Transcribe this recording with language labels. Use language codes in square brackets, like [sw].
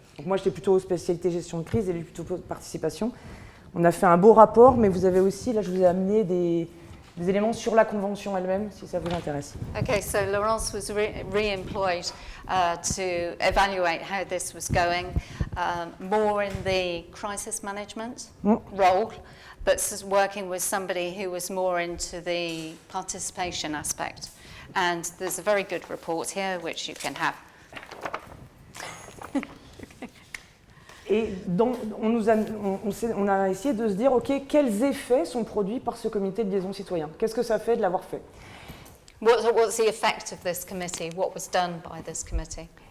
[fr] Donc moi, j'étais plutôt spécialité gestion de crise et lui plutôt participation. On a fait un beau rapport, mais vous avez aussi, là, je vous ai amené des éléments sur la convention elle-même, si ça vous intéresse. [en] Okay, so Laurence was re-employed to evaluate how this was going, more in the crisis management role, but working with somebody who was more into the participation aspect. And there's a very good report here, which you can have. [fr] Et donc, on a essayé de se dire, OK, quels effets sont produits par ce comité de liaison citoyen? Qu'est-ce que ça fait de l'avoir fait? [en] What's the effect of this committee? What was done by this committee?